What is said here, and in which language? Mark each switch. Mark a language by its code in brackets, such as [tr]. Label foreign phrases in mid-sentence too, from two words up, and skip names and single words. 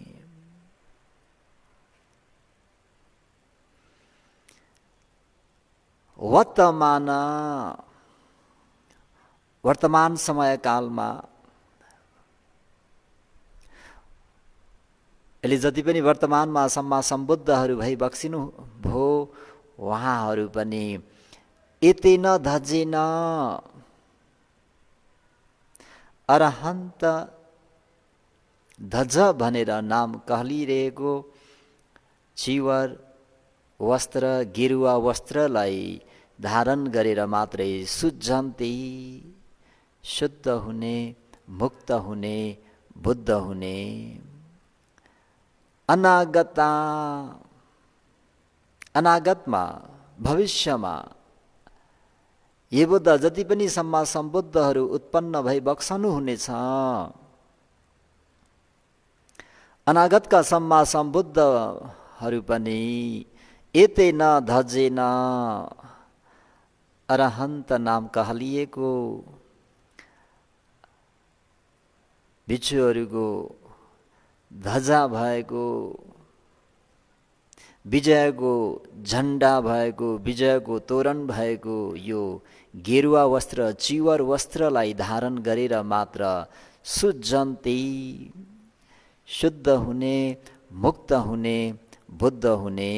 [ne] वर्तमान समयकालमा यसले जति पनि वर्तमानमा सम्मा सम्बुद्धहरू भई बक्सिनु भो, उहाँहरू पनि [pi] एतेन धजेन, [ne] अरहन्त धज भनेर नाम कहलिरहेको चिवर वस्त्र, गेरुवा वस्त्रलाई धारण गरेर मात्रै सुझन्ते, शुद्ध हुने, मुक्त हुने, बुद्ध हुने। अनागता, अनागतमा भविष्यमा ये बुद्ध जति पनि सम्मा सम्बुद्धहरू उत्पन्न भई बक्सनु हुनेछ, अनागतका सम्मा सम्बुद्धहरू पनि [pi] एतेन धजेन, [ne] अरहन्त नाम कहलिएको भिक्षुहरूको ध्वजा भएको, विजयको झण्डा भएको, विजयको तोरण भएको यो गेरुवा वस्त्र, चिवर वस्त्रलाई धारण गरेर मात्र सुझन्ते, शुद्ध हुने, मुक्त हुने, बुद्ध हुने।